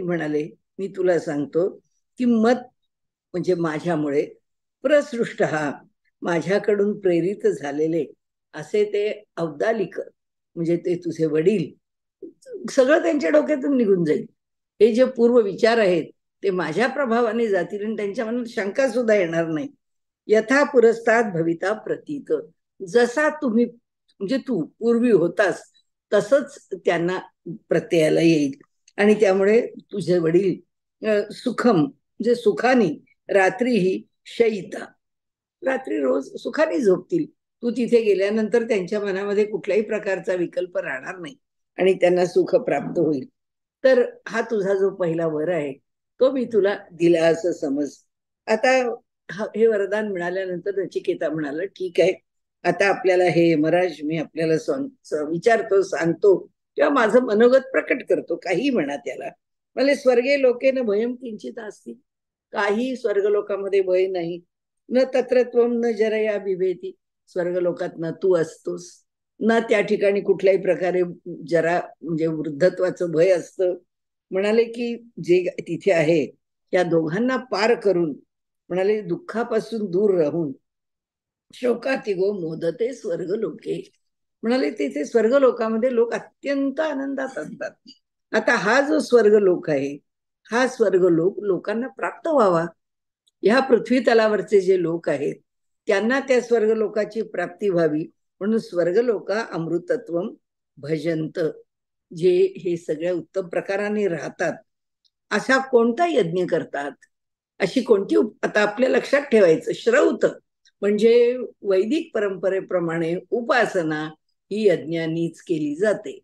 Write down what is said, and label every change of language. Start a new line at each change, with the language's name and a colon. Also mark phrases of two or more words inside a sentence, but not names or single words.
Marathi: म्हणाले, मी तुला सांगतो की मत म्हणजे माझ्यामुळे प्रसृष्ट हा माझ्याकडून प्रेरित झालेले असे ते अवदालिक, म्हणजे ते तुझे वडील, सगळं त्यांच्या डोक्यातून निघून जाईल. हे जे पूर्व विचार आहेत ते माझ्या प्रभावाने जातील आणि त्यांच्या मनात शंका सुद्धा येणार नाही.
Sanskrit: यथा पुरस्तात भविता प्रतीत,
Marathi: जसा तुम्ही म्हणजे तू पूर्वी होतास तसंच त्यांना प्रत्ययाला येईल. आणि त्यामुळे तुझे वडील सुखम म्हणजे सुखानी
Sanskrit: रात्रीही शयिता,
Marathi: रात्री रोज सुखाने झोपतील. तू तिथे गेल्यानंतर त्यांच्या मनामध्ये कुठल्याही प्रकारचा विकल्प राहणार नाही आणि त्यांना सुख प्राप्त होईल. तर हा तुझा जो पहिला वर आहे तो मी तुला दिला असं समज. आता हे वरदान मिळाल्यानंतर नचिकेता म्हणाला, ठीक आहे, आता आपल्याला हे यमराज मी आपल्याला विचारतो, सांगतो किंवा माझं मनोगत प्रकट करतो, काही म्हणा त्याला. मला
Sanskrit: स्वर्गे लोकेन भयम किंचित असती,
Marathi: काही स्वर्गलोकामध्ये भय नाही.
Sanskrit: न तत्रत्वम न जरया बिभेती,
Marathi: स्वर्गलोकात न तू असतोस, न त्या ठिकाणी कुठल्याही प्रकारे जरा म्हणजे वृद्धत्वाचं भय असतं. म्हणाले की जे तिथे आहे त्या दोघांना पार करून, म्हणाले दुःखापासून दूर राहून
Sanskrit: शोकातिगो मोदते स्वर्ग लोके,
Marathi: म्हणाले तिथे स्वर्ग लोकामध्ये लोक अत्यंत आनंदात असतात. आता हा जो स्वर्ग लोक आहे, हा स्वर्ग लोकांना प्राप्त व्हावा. ह्या पृथ्वी तलावरचे जे लोक आहेत त्यांना त्या स्वर्ग लोकाची प्राप्ती व्हावी म्हणून
Sanskrit: स्वर्ग लोका अमृतत्व भजंत,
Marathi: जे हे सगळ्या उत्तम प्रकाराने राहतात, असा कोणता यज्ञ करतात, अशी कोणती आता आपल्या लक्षात ठेवायचं, श्रौत म्हणजे वैदिक परंपरेप्रमाणे उपासना ही यज्ञानीच केली जाते.